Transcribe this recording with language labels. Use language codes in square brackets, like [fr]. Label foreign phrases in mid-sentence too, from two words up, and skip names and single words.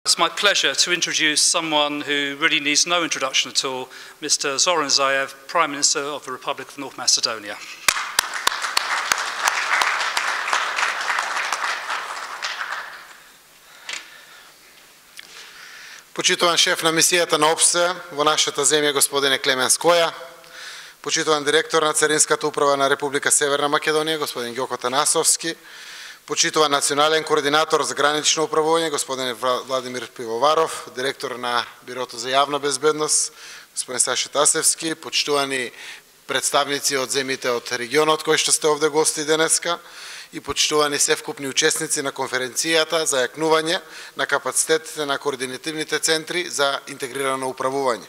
[en] It's my pleasure to introduce someone who really needs no introduction at all, Mr. Zoran Zaev, Prime Minister of the Republic of North Macedonia. [mk] Почитуван шеф на мисијата на ОПСЕ во нашата земја господине Клемен Скоја, почитуван директор на Царинската управа на Република Северна Македонија господин Ѓоко Танасовски, почитуван национален координатор за гранично управување господин Владимир Пивоваров, директор на Бирото за јавна безбедност господин Саша Тасевски, почитувани представници од земите од регионот кои што сте овде гости денеска и почитувани севкупни учесници на конференцијата за јакнување на капацитетите на координативните центри за интегрирано управување.